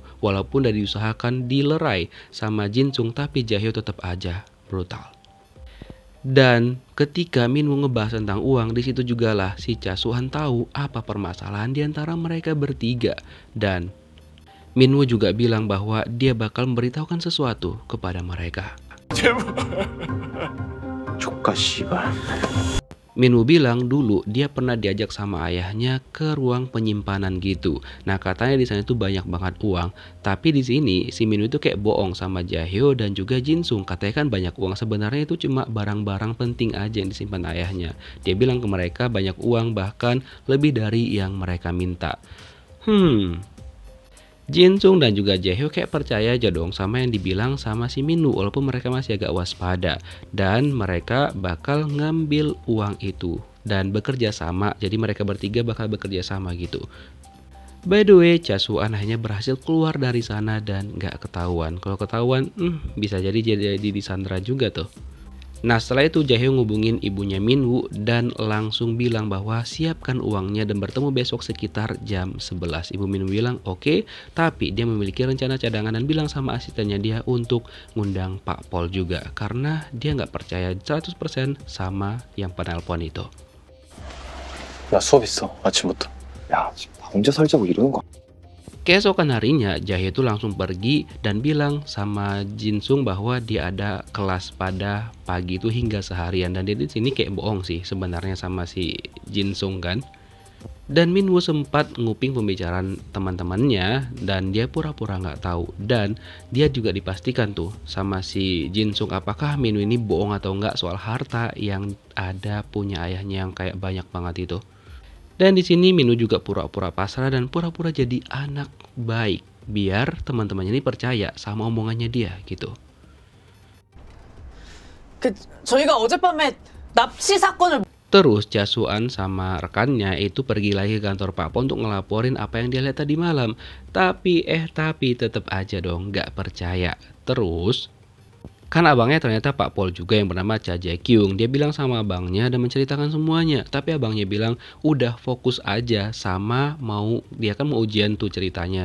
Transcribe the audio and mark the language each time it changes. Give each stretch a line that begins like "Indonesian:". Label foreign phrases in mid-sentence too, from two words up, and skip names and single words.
Indonesian: Walaupun udah diusahakan dilerai sama Jin-sung tapi Jae-hyo tetap aja brutal. Dan ketika Minwoo ngebahas tentang uang, di situ juga lah si Cha-suan tahu apa permasalahan di antara mereka bertiga. Dan Minwoo juga bilang bahwa dia bakal memberitahukan sesuatu kepada mereka.
Korean: 조카 씨발.
Indonesian: Minwoo bilang dulu dia pernah diajak sama ayahnya ke ruang penyimpanan gitu. Nah katanya di sana tuh banyak banget uang. Tapi di sini si Minwoo itu kayak bohong sama Jae-hyo dan juga Jin-sung. Katanya kan banyak uang, sebenarnya itu cuma barang-barang penting aja yang disimpan ayahnya. Dia bilang ke mereka banyak uang bahkan lebih dari yang mereka minta. Jin-sung dan juga Jae-hyo kayak percaya aja dong sama yang dibilang sama si Minwoo walaupun mereka masih agak waspada. Dan mereka bakal ngambil uang itu dan bekerja sama. Jadi mereka bertiga bakal bekerja sama gitu.
English: By the way,
Indonesian: Cha-suan akhirnya berhasil keluar dari sana dan gak ketahuan. Kalau ketahuan, bisa jadi disandra juga tuh. Nah setelah itu Jae-hyo ngubungin ibunya Minwoo dan langsung bilang bahwa siapkan uangnya dan bertemu besok sekitar jam 11. Ibu Minwoo bilang oke, tapi dia memiliki rencana cadangan dan bilang sama asistennya dia untuk ngundang Pak Pol juga. Karena dia nggak percaya 100% sama yang penelpon itu.
Korean: 나 수업 있어 아침부터. 야, 지금 나 혼자 살자고 이러는 거.
Indonesian: Keesokan harinya Jae-hyo itu langsung pergi dan bilang sama Jin-sung bahwa dia ada kelas pada pagi itu hingga seharian. Dan dia di sini kayak bohong sih sebenarnya sama si Jin-sung kan. Dan Minwoo sempat nguping pembicaraan teman-temannya dan dia pura-pura nggak tahu. Dan dia juga dipastikan tuh sama si Jin-sung apakah Minwoo ini bohong atau nggak soal harta yang ada punya ayahnya yang kayak banyak banget itu. Dan di sini Minwoo juga pura-pura pasrah dan pura-pura jadi anak baik biar teman-temannya ini percaya sama omongannya dia gitu.
Korean: 저희가 어젯밤에 납치 사건을
Indonesian: Terus Cha-suan sama rekannya itu pergi lagi ke kantor Pak Pol untuk ngelaporin apa yang dia lihat tadi malam. Tapi tetap aja dong nggak percaya. Terus kan abangnya ternyata Pak Pol juga yang bernama Cha Jae-kyung. Dia bilang sama abangnya dan menceritakan semuanya. Tapi abangnya bilang udah fokus aja sama dia kan mau ujian tuh ceritanya.